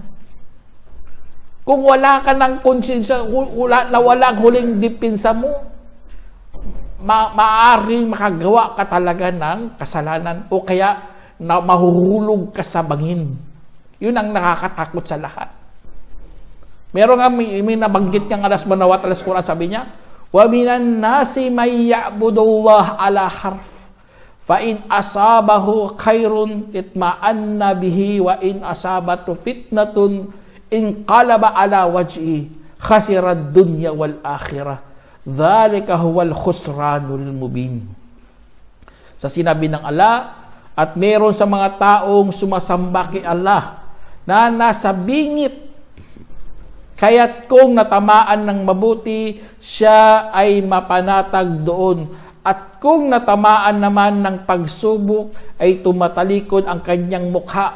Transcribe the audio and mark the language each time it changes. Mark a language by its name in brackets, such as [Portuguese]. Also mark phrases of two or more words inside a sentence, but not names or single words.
[Filipino] Kung wala ka ng konsyensya, wala ang huling depensa mo, maaaring makagawa ka talaga ng kasalanan o kaya na mahuhulog ka sa bangin. Yun ang nakakatakot sa lahat. Meron nga may nabanggit ng Allah [Arabic] سبحانه وتعالى [Filipino] sa Quran, sabi niya, [Arabic] ومن الناس من يعبد الله على حرف فإن أصابه خير اطمأن به وإن أصابته فتنة انقلب على وجهه خسر الدنيا والآخرة ذلك هو الخسران المبين. [Filipino] Sa sinabi ng Allah, at meron sa mga taong sumasamba kay Allah na nasa bingit, kaya't kung natamaan ng mabuti, siya ay mapanatag doon. At kung natamaan naman ng pagsubok, ay tumatalikod ang kanyang mukha.